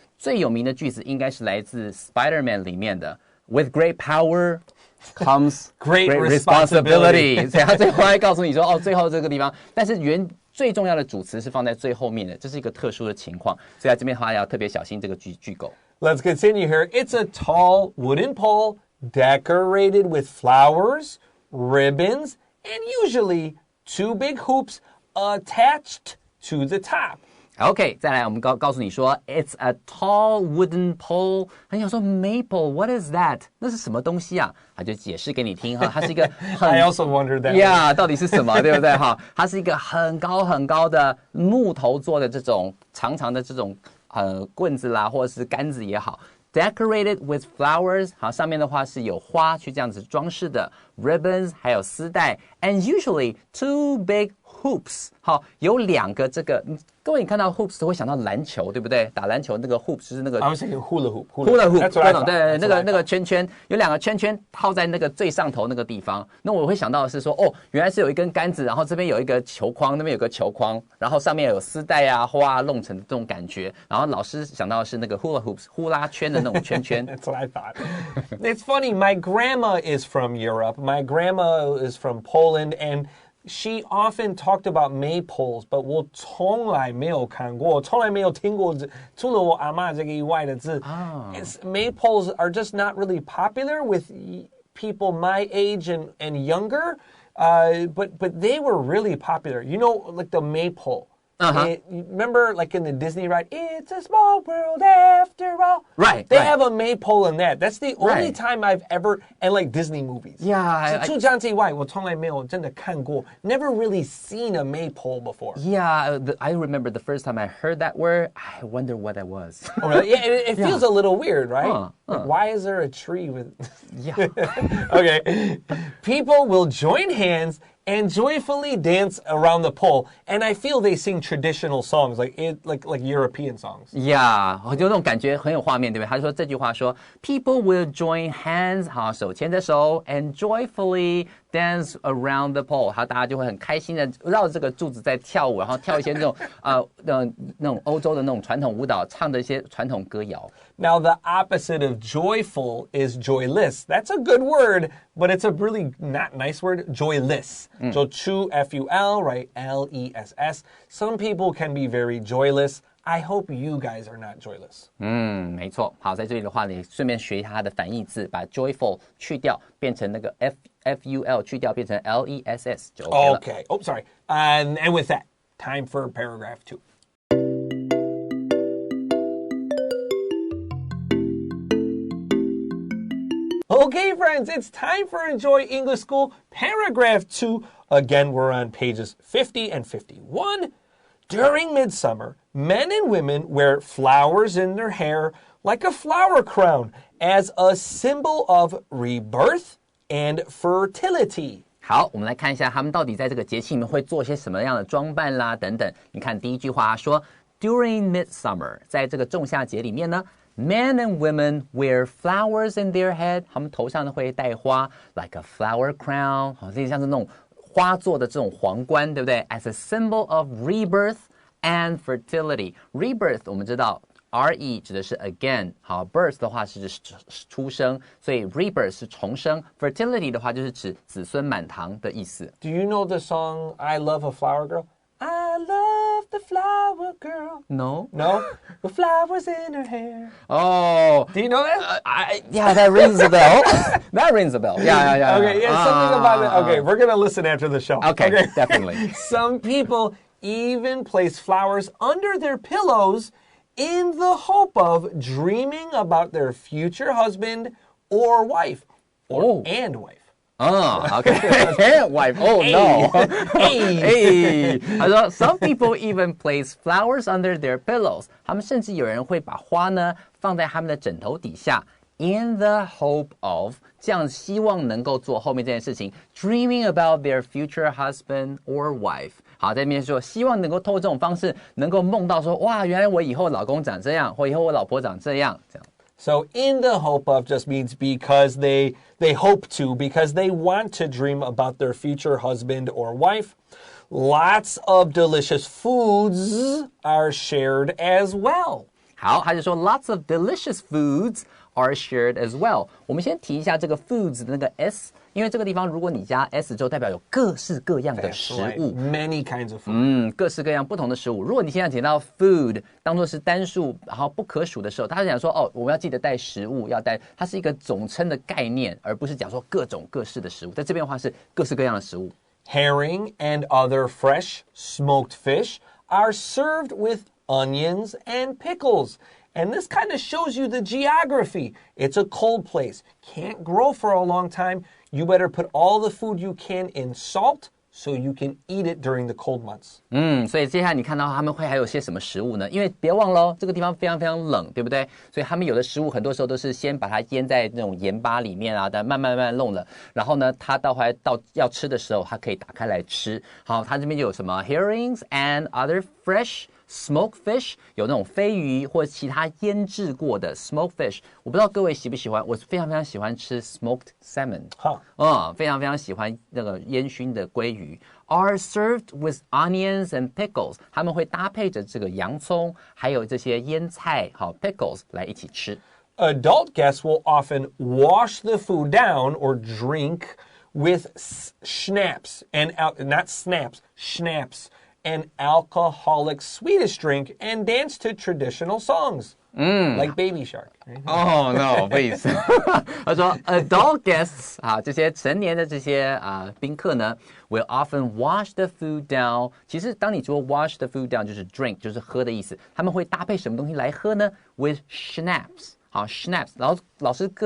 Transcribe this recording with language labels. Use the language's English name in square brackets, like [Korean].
[Chinese] 最有名的句子应该是来自 Spider-Man 里面的 [English] With great power comes great responsibility. [Chinese] 所以他最后还告诉你说，哦，最后这个地方，但是最重要的主词是放在最后面的，这是一个特殊的情况，所以在这边的话要特别小心这个句构。 [English] Let's continue here. It's a tall wooden pole decorated with flowers, ribbons, and usually two big hoops attached to the top. [Chinese] OK， 再来我们告诉你说 [English] It's a tall wooden pole。 [Chinese] 很想说 [English] Maple, what is that？ [Chinese] 那是什么东西啊？他就解释给你听哈，它是一个 [English] I also wondered that. [Chinese] Yeah， 到底是什么，对不对哈？它是一个很高很高的木头做的这种长长的这种棍子啦，或者是杆子也好。 [English] Decorated with flowers， [Chinese] 好，上面的话是有花去这样子装饰的 ，ribbons 还有丝带 ， [English] and usually two big hoops， [Chinese] 好，有两个这个，各位你看到 hoops 都会想到篮球，对不对？打篮球那个 hoops 就是那个 [English] I was thinking hula hoop. Hula hoop， That's what I thought. [Chinese] 对，那个圈圈，有两个圈圈套在那个最上头那个地方。那我会想到的是说，哦，原来是有一根杆子，然后这边有一个球框，那边有个球框，然后上面有丝带啊、花啊弄成这种感觉。然后老师想到的是那个 hula hoops， 呼啦圈的那种圈圈。 [English] That's what I thought. It's funny. My grandma is from Europe. My grandma is from Poland, and she often talked about maypoles, but [Chinese] 我从来没有看过，从来没有听过，除了我阿嬷这个以外的字。 [English] Maypoles are just not really popular with people my age and younger, but they were really popular. You know, like the maypole. Remember, like in the Disney ride, It's a Small World After All. Right. They have a maypole in that. That's the only Right. time I've ever, and like Disney movies. Yeah. [Chinese] 除这样之外，我从来没有真的看过 [English] Never really seen a maypole before. Yeah, I remember the first time I heard that word, I wonder what that was. Oh, really? Yeah, it feels a little weird, right? Huh. Why is there a tree with... Yeah. Okay. People will join hands and joyfully dance around the pole. And I feel they sing traditional songs, like European songs. [Chinese] Yeah, 就那种感觉很有画面，对不对？他说这句话说 ， [English] People will join hands， [Chinese] 好，手牵着手 ， [English] and joyfully dance around the pole， [Chinese] 好，大家就会很开心的绕这个柱子在跳舞，然后跳一些那种那种欧洲的那种传统舞蹈，唱的一些传统歌谣。 [English] Now, the opposite of joyful is joyless. That's a good word, but it's a really not nice word, joyless. So, F-U-L, right? L-E-S-S. Some people can be very joyless. I hope you guys are not joyless. [Chinese] 没错。好，在这里的话，你顺便学一下它的反义字，把 joyful 去掉，变成那个 F-U-L 去掉，变成 L-E-S-S 就 OK 了。 [English] Okay. Oh, sorry. And with that, time for paragraph 2. Okay, friends, it's time for Enjoy English School, paragraph 2. Again, we're on pages 50 and 51. During Midsummer, men and women wear flowers in their hair like a flower crown as a symbol of rebirth and fertility. [Chinese] 好，我们来看一下他们到底在这个节气里面会做些什么样的装扮啦，等等。你看第一句话说 ， [English] During Midsummer， [Chinese] 在这个仲夏节里面呢。 [English] Men and women wear flowers in their head， [Chinese] 他们头上呢会戴花 ， [English] like a flower crown， [Chinese] 好，这像是那种花做的这种皇冠，对不对 ？ [English] As a symbol of rebirth and fertility。 [Chinese] Rebirth 我们知道 ，re 指的是 again， 好 ，birth 的话是指出生，所以 rebirth 是重生 ，fertility 的话就是指子孙满堂的意思。 [English] Do you know the song I Love a Flower Girl? I love the flower girl. No. No? The flowers in her hair. Oh. Do you know that? Yeah, that rings a bell. That rings a bell. Yeah. Okay, yeah, something about it. Okay, we're going to listen after the show. Okay, definitely. Some people even place flowers under their pillows in the hope of dreaming about their future husband or wife. And wife. Okay. Wife. Oh, no. Hey. [Chinese] 他说 [English] Some people even place flowers under their pillows. [Chinese] 他们甚至有人会把花呢放在他们的枕头底下 [English] in the hope of [Chinese] 这样希望能够做后面这件事情 [English] dreaming about their future husband or wife. [Chinese] 好，在那边说希望能够透过这种方式能够梦到说哇，原来我以后老公长这样，或以后我老婆长这样，这样。 [English] So in the hope of just means because they hope to, because they want to dream about their future husband or wife. Lots of delicious foods are shared as well. [Chinese] 好，他就说 [English] lots of delicious foods are shared as well. [Chinese] 我们先提一下这个 foods 的那个 s， 因为这个地方如果你加 s 就代表有各式各样的食物 [English] Many kinds of food. [Chinese] 各式各样不同的食物。如果你现在提到 food 当作是单数，然后不可数的时候，他讲说哦，我们要记得带食物，要带，它是一个总称的概念，而不是讲说各种各式的食物。在这边的话是各式各样的食物。 [English] Herring and other fresh smoked fish are served with onions and pickles. And this kind of shows you the geography. It's a cold place. Can't grow for a long time. You better put all the food you can in salt so you can eat it during the cold months. [Chinese] 所以接下来你看到他们会还有些什么食物呢？因为别忘了这个地方非常非常冷，对不对？所以他们有的食物很多时候都是先把它腌在那种盐巴里面啊，但慢慢弄了，然后呢，它到要吃的时候，它可以打开来吃。好，它这边就有什么 [English] herrings and other fresh smoked fish， [Chinese] 有那种飞鱼或其他腌制过的 smoked fish。我不知道各位喜不喜欢，我非常非常喜欢吃 smoked salmon。非常非常喜欢那个烟熏的鲑鱼。 [English] Are served with onions and pickles， [Chinese] 他们会搭配着这个洋葱，还有这些腌菜，好 pickles 来一起吃。 [English] Adult guests will often wash the food down or drink with schnapps and not snaps, schnapps. An alcoholic Swedish drink and dance to traditional songs. like baby shark. Right? Oh no, please [Chinese] 他说 [English] adult guests [Chinese] 这些成年的这些宾客呢 [English] will often wash the food down [Chinese] 其实当你说 [English] wash the food down [Chinese] 就是 drink 就是喝的意思他们会搭配什么东西来喝呢 [English] with schnapps schnapps [Chinese] 然后老师